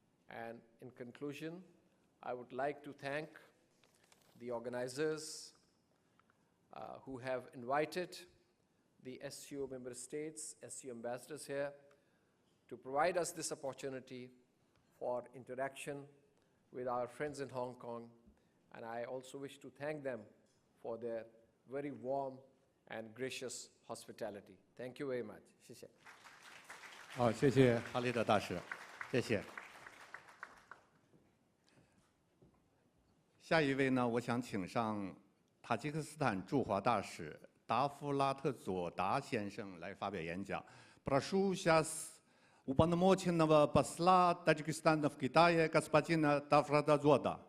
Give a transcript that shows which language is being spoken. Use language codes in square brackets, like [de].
[en] And in conclusion, I would like to thank the organizers who have invited the SCO member states, SCO ambassadors here, to provide us this opportunity for interaction with our friends in Hong Kong. And I also wish to thank them for their very warm and gracious hospitality. Thank you very much. [zh] 谢谢。好，谢谢哈利德大使，谢谢。下一位呢，我想请上塔吉克斯坦驻华大使达夫拉特佐达先生来发表演讲。 [ru] Прошу сейчас уполномоченного посла Таджикистана в Китае господина Дафрадазода.